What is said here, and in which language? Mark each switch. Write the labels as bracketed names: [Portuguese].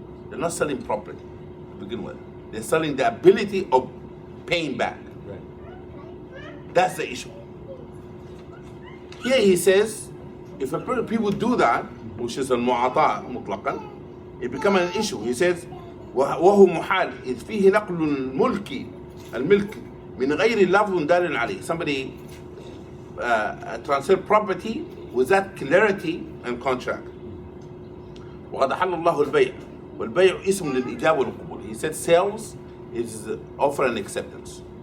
[English] They're not selling property to begin with. They're selling the ability of paying back. Right. That's the issue. Here he says, if people do that, which is al-mu'ata mutlaqan, it becomes an issue. He says, [Arabic] وهو محال إذ فيه نقل الملك من غير لفظ دال عليه. [English] Somebody transfer property without clarity and contract. [Arabic] وقد حل الله البيع والبيع اسم للإجابة والقبول. [English] He said sales is offer and acceptance.